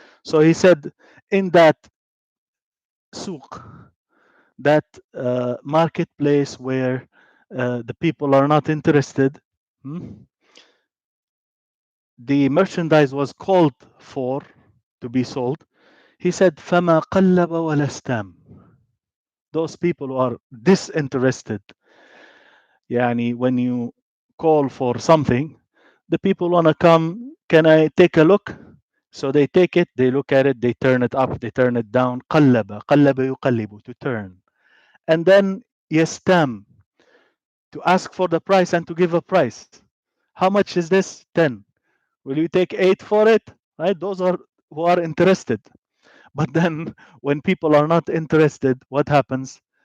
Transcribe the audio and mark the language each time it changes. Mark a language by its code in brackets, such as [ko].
[en] So he said, in that souk, that marketplace where the people are not interested, hmm, the merchandise was called for to be sold. He said, [ar] فَمَا قَلَّبَ وَلَا اسْتَامَ. [en] Those people who are disinterested, yani when you call for something, the people want to come, can I take a look? So they take it, they look at it, they turn it up, they turn it down. [ar] قَلَّبَ قَلَّبَ يُقَلِّبُ, [en] to turn. And then يَسْتَامَ, to ask for the price and to give a price. How much is this? 10. Will you take 8 for it? Right? Those are who are interested. But then when people are not interested, what happens?